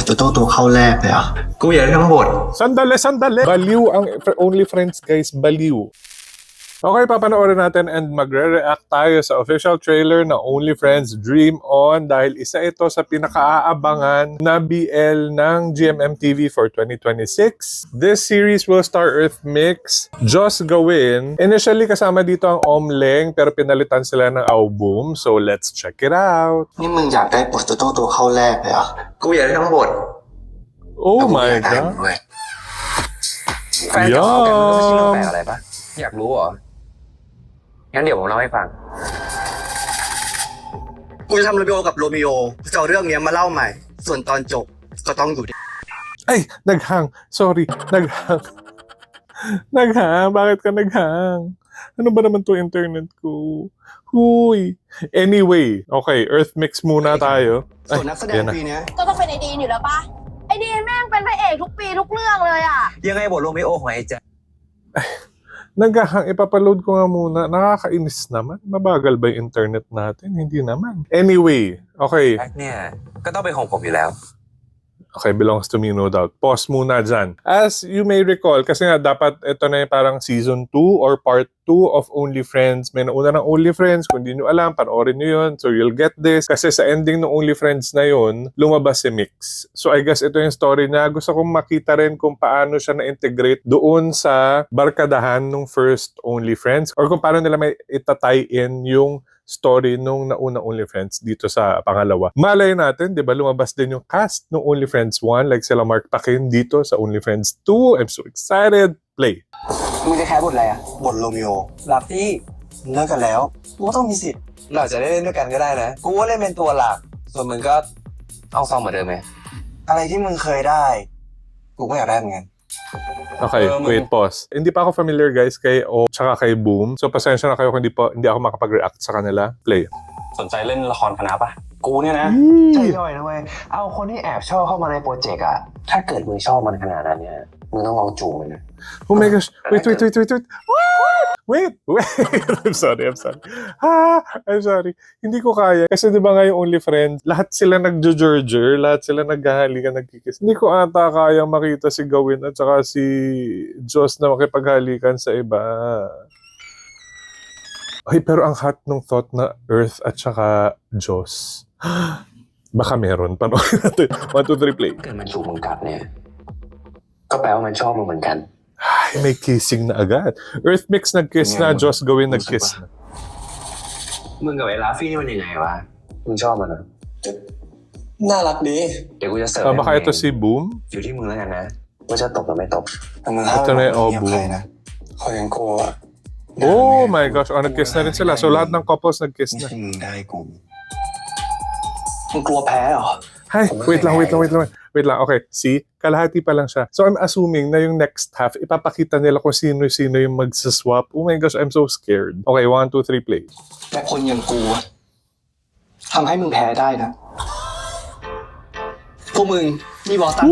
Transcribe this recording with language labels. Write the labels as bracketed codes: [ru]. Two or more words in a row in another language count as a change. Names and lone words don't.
[th] จ้าตัวเข้าแรกเลยอ่ะกูอยากได้ทั้งบท [tl] Sandali! Baliw ang Only Friends, guys. Baliw. Okay, papanoorin natin and magre-react tayo sa [en] official trailer [tl] na Only Friends Dream On dahil isa ito sa pinakaaabangan na BL ng GMMTV for 2026. [en] This series will star Earth Mix, Joss Gawin. [tl] Initially kasama dito ang Omleng pero pinalitan sila ng Aoboom. [en] So let's check it out. [th] นี่มึงอยากได้บทเจ้าตัวเข้าแรกเลยอ่ะกูอยากได้ทั้งบท [en] Oh [th] กู [en] my [th] อยากได้ [en] god. [th] เว้ย แฟนเก่าแกมันไม่ใช่เรื่องแปลกอะไรปะอยากรู้เหรอ งั้นเดี๋ยวผมเล่าให้ฟัง กูจะทำโรมิโอกับโรมิโอกูจะเอาเรื่องนี้มาเล่าใหม่ ส่วนตอนจบก็ต้องอยู่ [tl] Ay, naghang. Sorry, naghang. Naghang? Bakit ka naghang? Ano ba naman to internet ko? Huy. Anyway, okay, Earth Mix muna tayo. [th] ส่วนนักแสดง [tl] yan na. [th] ปีเนี้ย ก็ต้องเป็นไอดีนอยู่แล้วปะไอดีนแม่งเป็นพระเอกทุกปีทุกเรื่องเลยอ่ะ ยังไงบทโรมิโอของไอ้แจ๊ค [tl] Naghang, ipapaload ko nga muna. Nakakainis naman. Mabagal ba yung internet natin? Hindi naman. Anyway, okay. [th] เนี่ยก็ต้องเป็นของผมอยู่แล้ว [en] Okay, belongs to me, no doubt. [tl] Pause muna dyan. [en] As you may recall, [tl] kasi nga dapat ito na yung parang [en] season 2 or part 2 of Only Friends. [tl] May nauna ng Only Friends. Kung di nyo alam, panoorin nyo yun. [en] So you'll get this. [tl] Kasi sa ending ng Only Friends na yun, lumabas si Mix. [en] So I guess [tl] ito yung story niya. Gusto kong makita rin kung paano siya na-integrate doon sa barkadahan ng first Only Friends or kung paano nila may itatay in yung story nung nauna Only Friends dito sa pangalawa. Malay natin, di ba, lumabas din yung cast ng Only Friends 1 like sila Mark Paquin dito sa Only Friends 2. [en] I'm so excited. Play. [th] มึงจะแค่บทอะไรอ่ะบทโรมิโอ หลับที่ เลิกกันแล้วกูก็ต้องมีสิทธิ์ เราอาจจะได้เล่นด้วยกันก็ได้นะ กูว่าเล่นเป็นตัวหลัก ส่วนมึงก็เอาซองเหมือนเดิมไหม อะไรที่มึงเคยได้กูก็อยากได้เหมือนกัน [en] Okay, wait, pause. [tl] Hindi pa ako familiar guys kay O tsaka kay Boom. So pasensya na kayo kung hindi ako makapag-react sa kanila. Play. [th] สนใจเล่นละครคณะปะกูเนี่ยนะใจย่อยนะเว้ยเอาคนที่แอบชอบเข้ามาในโปรเจกต์อะถ้าเกิดมึงชอบมันขนาดนั้นเนี่ยมึงต้องลองจูงมันนะ [en] Oh my gosh. Wait. Wait. I'm sorry. I'm sorry. [tl] Hindi ko kaya. Kasi di ba nga yung Only Friends, lahat sila nagjo-jorger, lahat sila naghahalikan, nagkikis. Hindi ko ata kaya makita si Gawin at saka si Joss na makipaghalikan sa iba. Ay, pero ang hot nung thought na Earth at saka Joss. Baka meron. Panoorin natin. 1, 2, 3, play. [th] เกิดมันจูบมึงกลับเนี่ยก็แปลว่ามันชอบมึงเหมือนกัน [tl] Ay, may kissing na agad. Earth Mix nag-kiss na, Joss Gawin nag-kiss na. [th] มึงกับไอ้ลาฟี่นี่มันยังไงวะมึงชอบมันเหรอ น่ารักดี เดี๋ยวกูจะเสิร์ฟ [tl] Baka ito si Boom? [th] อยู่ที่มึงแล้วกันนะว่าจะตบหรือไม่ตบ แต่มึงห้าม [tl] Ito na yung [th] เงียบ [tl] album. [th] ใครนะเขายังกลัว [en] Oh my gosh, [tl] nag-kiss na rin sila. So lahat ng couples nag-kiss [th] ไม่ [tl] na. [th] ใช่มึงได้กูมึงกลัวแพ้เหรอ [tl] Hi, wait lang. Okay, see? Kalahati pa lang siya. [en] So I'm assuming [tl] na yung next half, ipapakita nila kung sino-sino yung magsaswap. [en] Oh my gosh, I'm so scared. Okay, 1, 2, 3, play. [th] แต่คนอย่างกูอะทำให้มึงแพ้ได้นะพวกมึงมีบอสตัน